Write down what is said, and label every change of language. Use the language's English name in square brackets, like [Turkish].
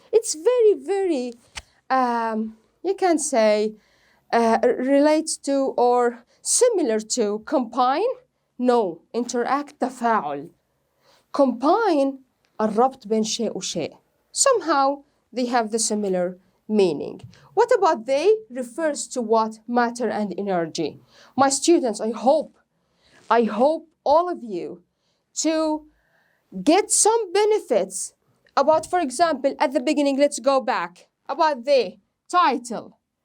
[English] It's very, very, you can say, relates to or similar to combine. No, interact [Arabic] تفاعل. Combine الربط بين شيء وشيء. [English] Somehow they have the similar meaning. What about they? Refers to what? Matter and energy. My students, I hope all of you to get some benefits about, for example, at the beginning, let's go back, about the title.